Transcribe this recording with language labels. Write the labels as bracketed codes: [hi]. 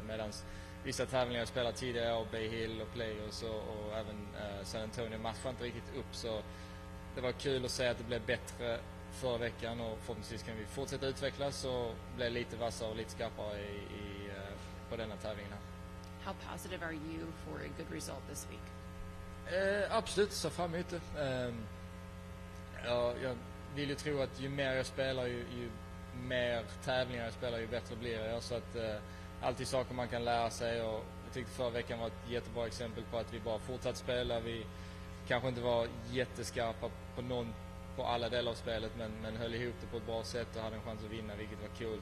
[sv] Medan vissa tävlingar jag spelar tidigare år, Bay Hill och Players och även San Antonio matchade inte riktigt upp, så det var kul att se att det blev bättre förra veckan och förhoppningsvis kan vi fortsätta utvecklas och bli lite vassare och lite skarpare på denna tävlingen här. [en] How positive are you for a good result this week? [sv] Absolut, så fram emot det. Jag vill ju tro att ju mer jag spelar, ju mer tävlingar jag spelar, ju bättre blir jag. Så att alltid saker man kan lära sig, och jag tyckte förra veckan var ett jättebra exempel på att vi bara fortsatt spela. Vi kanske inte var jätteskarpa på alla delar av spelet, men höll ihop det på ett bra sätt och hade en chans att vinna, vilket var kul.